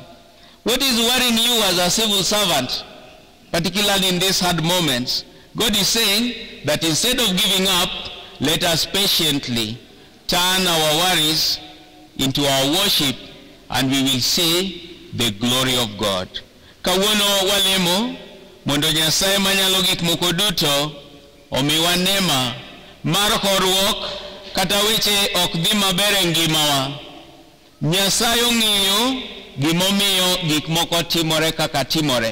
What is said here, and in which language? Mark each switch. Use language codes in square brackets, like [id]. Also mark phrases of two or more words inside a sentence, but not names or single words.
[en] What is worrying you as a civil servant, particularly in these hard moments? God is saying that instead of giving up, let us patiently turn our worries into our worship, and we will see the glory of God. [luo] Kawuono walemo mondo Nyasaye manyalo gik moko duto omiwa neema mar horuok kata weche ok dhi maber e ngimawa. Nyasaye ong'iyo gimomiyo gik moko timore kaka timore.